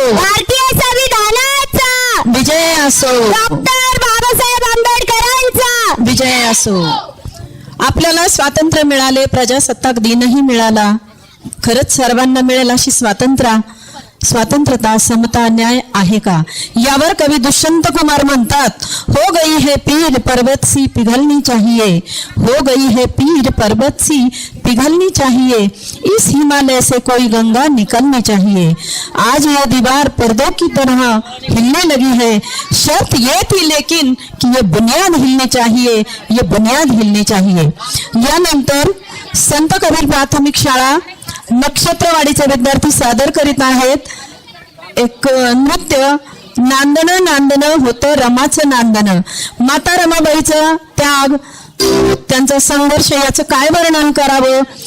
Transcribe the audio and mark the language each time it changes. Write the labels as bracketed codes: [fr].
[mr] भारतीय संविधानाचा विजय असो, डॉक्टर बाबासाहेब आंबेडकरांचा विजय असो. आपल्याला स्वातंत्र्य मिळाले, प्रजासत्ताक दिनही मिळाला. खरंच सर्वांना मिळेल अशी स्वातंत्र्यता, समता, न्याय आहे का? यावर कवी दुष्यंत कुमार म्हणतात, [hi] हो गई है पीर पर्वत सी पिघलनी चाहिए, हो गई है पीर पर्वत सी पिघलनी चाहिए, इस हिमालय से कोई गंगा निकलनी चाहिए. आज ये दीवार पर्दों की तरह हिलने लगी है, शर्त ये थी लेकिन कि ये बुनियाद हिलनी चाहिए, ये बुनियाद हिलनी चाहिए. [mr] यानंतर संत कबीर प्राथमिक शाळा नक्षत्रवाडीचे विद्यार्थी सादर करीत आहेत एक नृत्य. नांदणं नांदणं होतं रमाचं नांदणं. माता रमाबाईचा त्याग, त्यांचा संघर्ष याचं काय वर्णन करावं.